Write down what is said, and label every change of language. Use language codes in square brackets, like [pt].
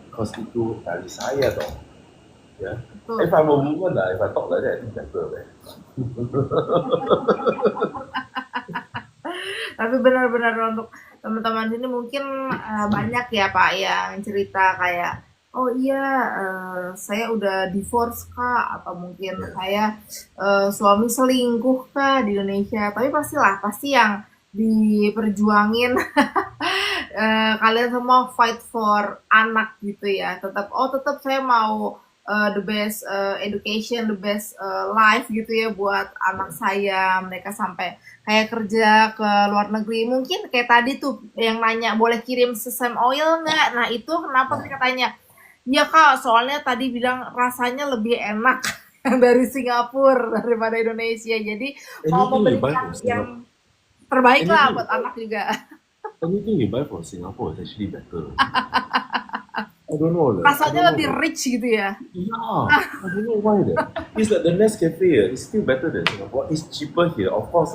[id] Because itu dari saya dong. Ya. [en] If I'm a woman lah, if I talk like that, I think better. [id] Tapi benar-benar untuk teman-teman sini mungkin banyak ya Pak yang cerita kayak oh iya saya udah divorce Kak atau mungkin saya suami selingkuh Kak di Indonesia. Tapi pastilah pasti yang diperjuangin kalian semua [en] fight for [id] anak gitu ya. Tetap saya mau [en] the best education, the best life [id] gitu ya buat anak saya. Mereka sampai kayak kerja ke luar negeri. Mungkin kayak tadi tuh yang nanya boleh kirim sesame oil nggak? Nah itu kenapa sih katanya? Ya Kak, soalnya tadi bilang rasanya lebih enak yang dari Singapura daripada Indonesia. Jadi mau memberikan yang terbaik lah buat anak juga. [en] Anything you buy from Singapore is actually better. I don't know lah. I don't [id] Rasanya [en] know [id] lebih lah. rich gitu ya. [en] Yeah, I don't know why that. It's like the Nescafe is still better than Singapore. It's cheaper here, of course.